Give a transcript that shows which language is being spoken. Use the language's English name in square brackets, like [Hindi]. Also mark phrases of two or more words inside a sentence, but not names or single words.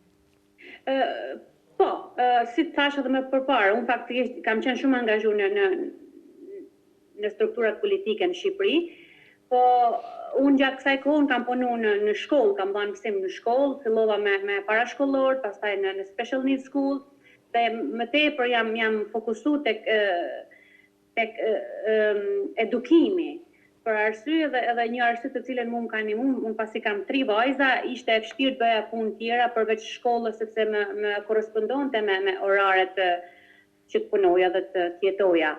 [Albanian] Po, si të thash edhe më përpara, unë faktikisht kam qenë shumë angazhuar në strukturat politike në Shqipëri, po unë gjatë kësaj kohë kam punuar në shkollë, kam dhënë mësim në shkollë, fillova me parashkollor, pastaj në [English] special needs school, [Albanian] dhe më tepër jam fokusuar tek edukimi, për arsye edhe një arsye të cilën mua më ka ndihmuar, unë pasi kam 3 vajza, ishte e vështirë të bëja punë tjera përveç shkollës sepse më korrespondonte me oraret që të punoja dhe të jetoja.